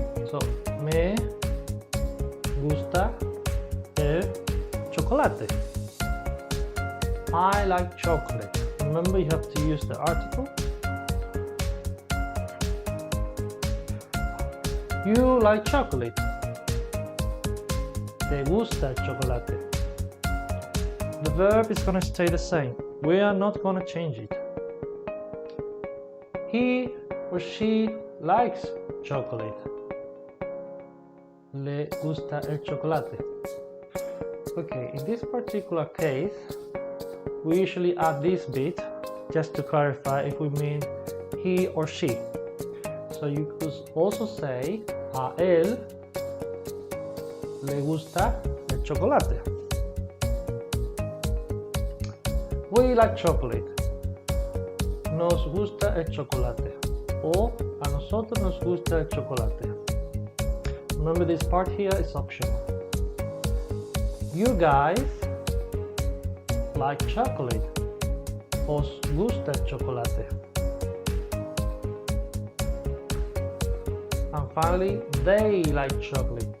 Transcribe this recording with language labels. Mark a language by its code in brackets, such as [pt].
[es] So, me gusta el chocolate. [en] I like chocolate. Remember, you have to use the article. You like chocolate. [es] Te gusta el chocolate. [en] The verb is going to stay the same. We are not going to change it. He or she likes chocolate. [es] Le gusta el chocolate. [en] Okay, in this particular case, we usually add this bit just to clarify if we mean he or she. So you could also say, [es] a él le gusta el chocolate. [en] We like chocolate. [es] Nos gusta el chocolate. O a nosotros nos gusta el chocolate. [en] Remember, this part here is optional. You guys like chocolate. [es] Os gusta el chocolate. [en] And finally, they like chocolate.